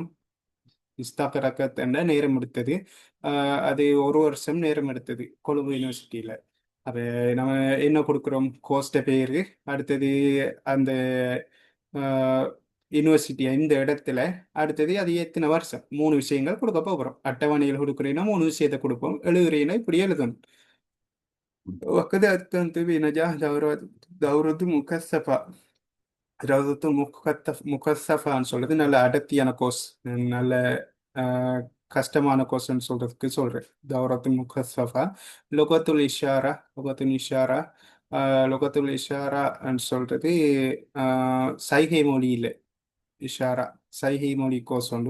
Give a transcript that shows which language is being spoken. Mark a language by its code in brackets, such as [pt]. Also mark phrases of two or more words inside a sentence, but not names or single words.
[ta] இஸ்தாகரக்கத் என்ற நேரம் எடுத்தது, அது 1 வருஷம் நேரம் எடுத்தது கொழும்பு யூனிவர்சிட்டியில். அப்போ நம்ம என்ன கொடுக்குறோம், கோர்ஸ்ட பேர், அடுத்தது அந்த யூனிவர்சிட்டி இந்த இடத்துல, அடுத்தது அது எத்தனை வருஷம், 3 விஷயங்கள் கொடுக்க போகிறோம். அட்டவணையில் கொடுக்குறீங்கன்னா 3 விஷயத்தை கொடுப்போம். எழுதுறீங்கன்னா இப்படி எழுதணும். [ar] وقد أتممت بنجاح دورة مكثفة. [ta] முகசஃபான்னு சொல்றது நல்ல அடர்த்தியான கோர்ஸ், நல்ல கஷ்டமான கோர்ஸ்ன்னு சொல்றதுக்கு சொல்றேன். [ar] دورة مكثفة. لغة الإشارة, لغة الإشارة [ta] சொல்றது சைகை மொழியில் இஷாரா, சைகை மொழி கோர்ஸ் உண்டு.